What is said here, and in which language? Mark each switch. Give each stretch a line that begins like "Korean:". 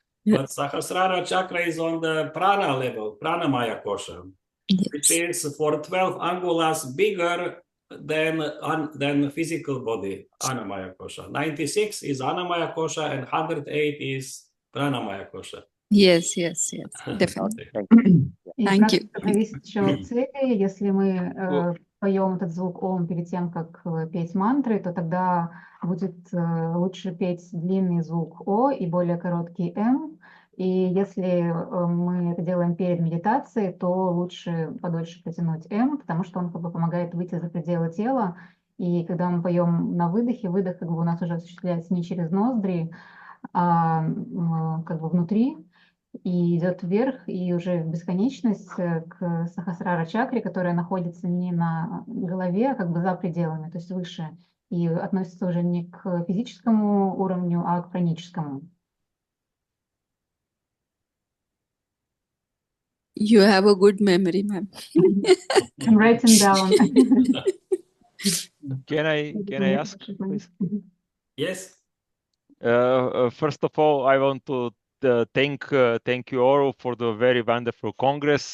English: But Sahasrara chakra is on the prana level, pranamaya kosha, which is for 12 angulas bigger than physical body, anamaya kosha. 96 is anamaya kosha and 108 is pranamaya kosha. Yes, definitely.
Russian: И
English: Thank you.
Russian: практика зависит еще от цели. Если мы поем этот звук ом перед тем, как петь мантры, то тогда будет лучше петь длинный звук о и более короткий м. И если мы это делаем перед медитацией, то лучше подольше потянуть м, потому что он как бы помогает выйти за пределы тела. И когда мы поем на выдохе, выдох как бы у нас уже осуществляется не через ноздри, а как бы внутри, и идет вверх, и уже в бесконечность к Сахасрара чакре, которая находится не на голове, а как бы за пределами, то есть выше, и относится уже не к физическому уровню, а к праническому.
English: You have a good memory, ma'am. I'm writing down. Can I ask, please? Yes. First of all, I want to thank you all for the very wonderful Congress.